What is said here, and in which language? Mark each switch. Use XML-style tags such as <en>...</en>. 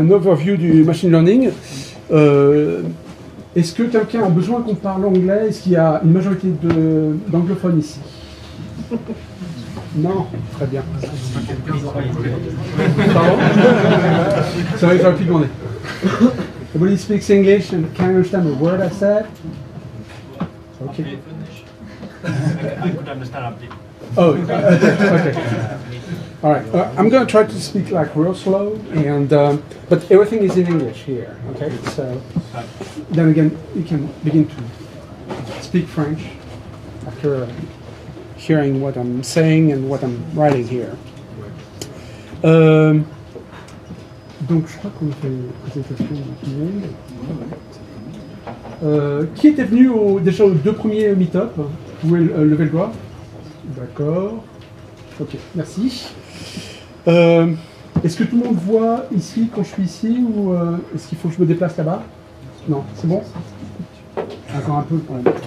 <fr>Un overview du machine learning. Est-ce que quelqu'un a besoin qu'on parle anglais? Est-ce qu'il y a une majorité d'anglophones ici? Non? Très bien. Pardon? C'est vrai que j'aurais pu demander.</fr> <en>Everybody speaks English and can understand a word I said? Okay. I could understand a bit. Oh, okay. All right. I'm going to try to speak like real slow, and but everything is in English here. Okay. So then again, you can begin to speak French after hearing what I'm saying and what I'm writing here.</en> <fr>Donc je crois qu'on fait une présentation de tout le monde. Qui était venu déjà aux deux premiers meet-up? Vous pouvez lever le doigt. D'accord. Ok, merci. Est-ce que tout le monde voit ici quand je suis ici ou est-ce qu'il faut que je me déplace là-bas? Non, c'est bon? Encore un peu quand même.</fr>